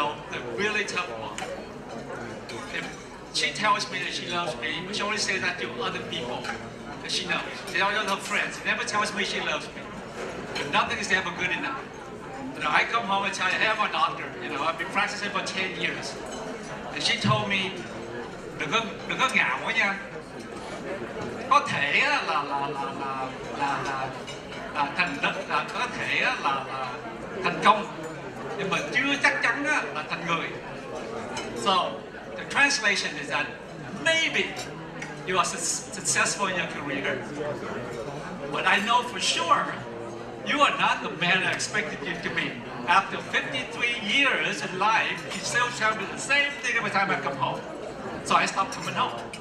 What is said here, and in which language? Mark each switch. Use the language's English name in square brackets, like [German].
[English] They're really tough moms. She tells me that she loves me, but she only says that to other people that she knows. She tells her friends. She never tells me she loves me. But nothing is ever good enough. I come home and tell her, "Hey, I'm a doctor. I've been practicing for 10 years." And she told me, [Vietnamese] đừng có ngạo quá nha. Có thể có thể là thành công, nhưng mà chưa chắc chắn là thành người. [English] So the translation is that maybe you are successful in your career, but I know for sure you are not the man I expected you to be. After 53 years in life, you still tell me the same thing every time I come home. So I stopped coming home.